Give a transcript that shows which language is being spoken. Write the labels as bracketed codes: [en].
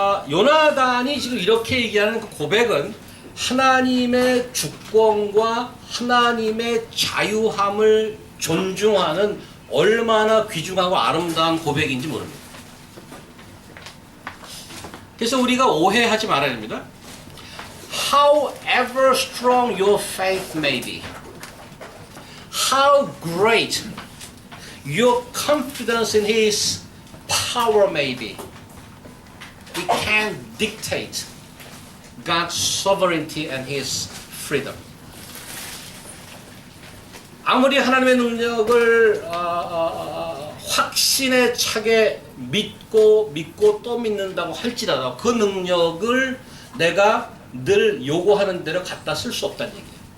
[ko] 요나단이 지금 이렇게 얘기하는 그 고백은 하나님의 주권과 하나님의 자유함을 존중하는 얼마나 귀중하고 아름다운 고백인지 모릅니다. 그래서 우리가 오해하지 말아야 됩니다. [en] However strong your faith may be, how great your confidence in His power may be, it can't dictate God's sovereignty and His freedom. [ko] 아무리 하나님의 능력을 확신에 차게 믿고 또 믿는다고 할지라도 그 능력을 내가 늘 요구하는 대로 갖다 쓸 수 없다는 얘기예요.